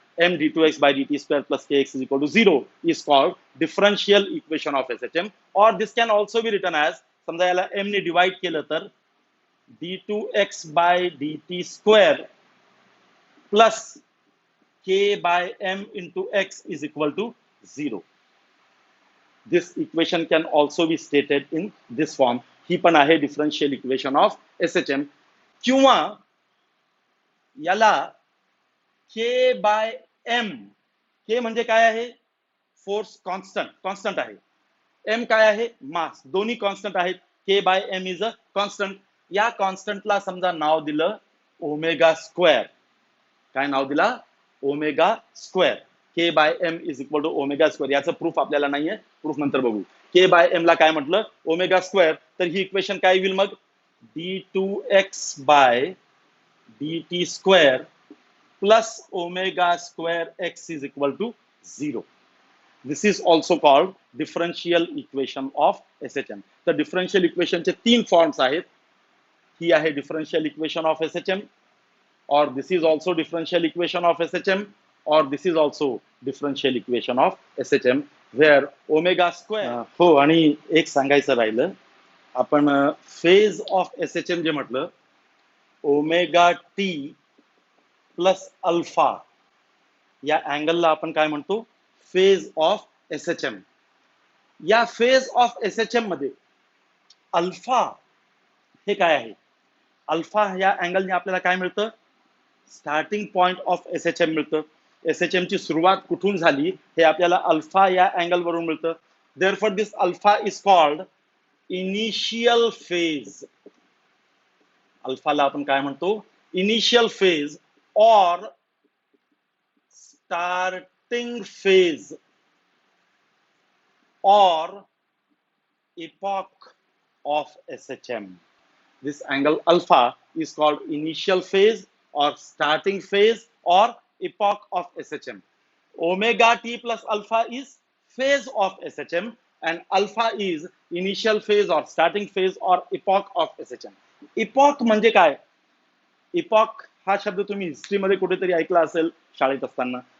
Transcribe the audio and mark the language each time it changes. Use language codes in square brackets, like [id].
[en] m d2x by dt square plus kx is equal to 0 is called differential equation of SHM, or this can also be written as, [mr] समजा याला m ने divide केलं तर [en] d2x by dt square plus k by m into x is equal to 0. This equation can also be stated in this form. [mr] ही पण आहे [en] differential equation of SHM. [mr] किंवा याला k by m, k म्हणजे काय आहे, force constant आहे, m काय आहे, मास, दोन्ही कॉन्स्टंट आहेत. [en] k by m is a constant. [mr] या कॉन्स्टंटला समजा नाव दिलं ओमेगा स्क्वेअर. काय नाव दिला, [en] Omega square. k by m is equal to omega square. [mr] याचं प्रूफ आपल्याला नाहीये, प्रूफ नंतर बघू. k by m ला काय म्हटलं, ओमेगा स्क्वेअर. तर ही इक्वेशन काय होईल मग, [en] d2x by dt square plus omega square x is equal to 0. This is also called differential equation of SHM. [mr] तर differential equation चे तीन फॉर्म्स आहेत. [en] ही आहे differential equation of SHM, or this is also differential equation of SHM, or this is also differential equation of SHM where omega square. [mr] हो, आणि एक सांगायचं राहिलं, आपण फेज ऑफ SHM जे म्हटलं, ओमेगा टी प्लस अल्फा या अँगलला आपण काय म्हणतो, फेज ऑफ SHM. या फेज ऑफ SHM मध्ये अल्फा हे काय आहे, अल्फा या अँगलने आपल्याला काय मिळतं, स्टार्टिंग पॉइंट ऑफ SHM मिळतं. SHM ची सुरुवात कुठून झाली हे आपल्याला अल्फा या अँगल वरून मिळतं. [en] Therefore this alpha is called initial phase. [mr] अल्फाला आपण काय म्हणतो, initial phase [en] or starting phase or epoch of SHM. This angle alpha is called initial phase or starting phase or epoch of SHM. Omega t plus alpha is phase of SHM and alpha is initial phase or starting phase or epoch of SHM. [mr] Epoch म्हणजे काय, epoch हा शब्द तुम्ही history मध्ये कुठेतरी ऐकला असेल शाळेत असताना.